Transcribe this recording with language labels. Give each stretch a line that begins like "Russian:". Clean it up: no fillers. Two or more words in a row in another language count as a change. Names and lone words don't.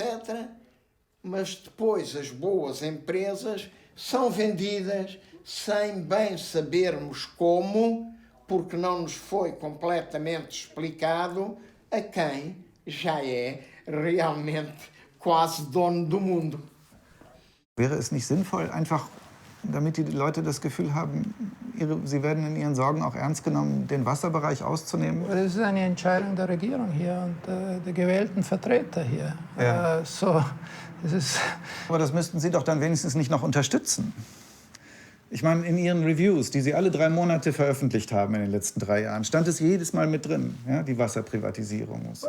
Portuguese: Mas depois as boas empresas são vendidas sem bem sabermos como, porque não nos foi completamente explicado a quem já é realmente quase dono do mundo.
German: Wäre es nicht sinnvoll, einfach, damit die Leute das Gefühl haben, sie werden in ihren Sorgen auch ernst genommen, den Wasserbereich auszunehmen? Das ist eine Entscheidung der Regierung hier und der gewählten Vertreter hier. Ja. Das ist Aber das müssten Sie doch dann wenigstens nicht noch unterstützen. Ich meine, in Ihren Reviews, die Sie alle 3 Monate veröffentlicht haben in den letzten 3 Jahren, stand es jedes Mal mit drin, ja, die Wasserprivatisierung.